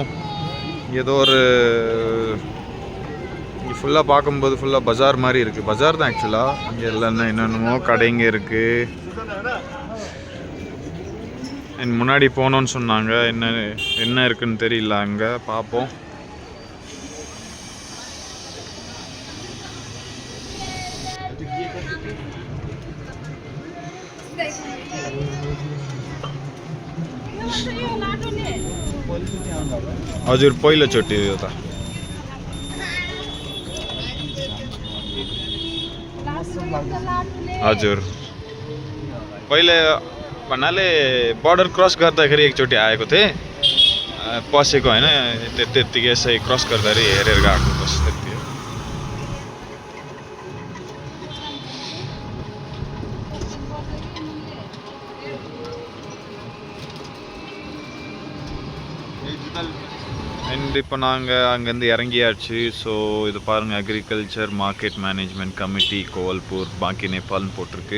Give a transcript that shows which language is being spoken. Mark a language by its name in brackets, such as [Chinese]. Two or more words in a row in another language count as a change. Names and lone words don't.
[Tamil] ஏதோ ஒரு இங்கே ஃபுல்லாக பார்க்கும்போது ஃபுல்லாக பஜார் மாதிரி இருக்குது. பஜார் தான் ஆக்சுவலாக. இங்கே எல்லாம் என்னென்னமோ கடைங்க இருக்குது. முன்னாடி போனோன்னு சொன்னாங்க. என்ன இருக்குன்னு தெரியல. அங்கே பார்ப்போம். [Nepali] हजुर पहिलोचोटि यो त हजुर पहिले भन्नाले बर्डर क्रस गर्दाखेरि एकचोटि आएको थिएँ, पसेको होइन. त्यत्तिकै यसै क्रस गर्दाखेरि हेरेर गएको बस त्यति हो. [Tamil] அண்ட் இப்போ நாங்கள் அங்கேருந்து இறங்கியாச்சு. ஸோ இது பாருங்கள், அக்ரிகல்ச்சர் மார்க்கெட் மேனேஜ்மெண்ட் கமிட்டி கோவல்பூர் பாக்கி நேபாள்னு போட்டிருக்கு.